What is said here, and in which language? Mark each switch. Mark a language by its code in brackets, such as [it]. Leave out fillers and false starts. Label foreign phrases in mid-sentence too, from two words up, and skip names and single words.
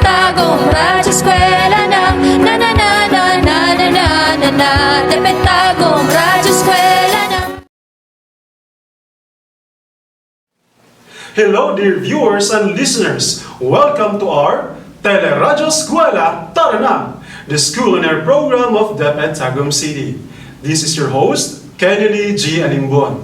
[en] Tagum, Radyo Eskwela na na na na na na na na na na Tagum, Radyo Eskwela na. Hello dear viewers and listeners! Welcome to our Teleradyo Eskwela Tara Na, the school and air program of DepEd Tagum City. This is your host, Kennedy G. Alimbon.